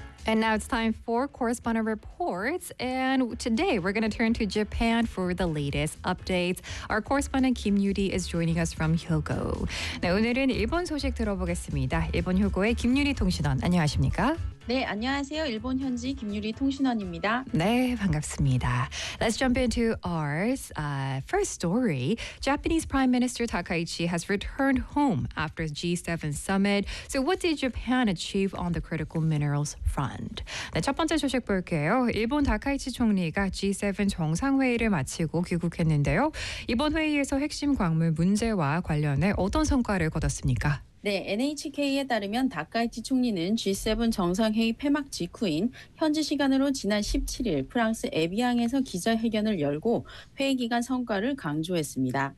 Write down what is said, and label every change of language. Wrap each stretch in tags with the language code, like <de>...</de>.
<en>And now it's time for Correspondent Reports. And today we're going to turn to Japan for the latest updates. Our correspondent Kim Yuri is joining us from Hyogo.</en> <ko>네, 오늘은 일본 소식 들어보겠습니다. 일본 효고의 김유리 통신원, 안녕하십니까? 네, 안녕하세요. 일본 현지 김유리 통신원입니다. 네, 반갑습니다.</ko> <en>Let's jump into ours. First story. Japanese Prime Minister Takaichi has returned home after G7 summit. So what did Japan achieve on the critical minerals front?</en> <ko>네, 첫 번째 소식 볼게요. 일본 다카이치 총리가 G7 정상회의를 마치고 귀국했는데요. 이번 회의에서 핵심 광물 문제와 관련해 어떤 성과를 거뒀습니까? 네, NHK에 따르면 다카이치 총리는 G7 정상회의 폐막 직후인 현지 시간으로 지난 17일 프랑스 에비앙에서 기자회견을 열고 회의 기간 성과를 강조했습니다.</ko>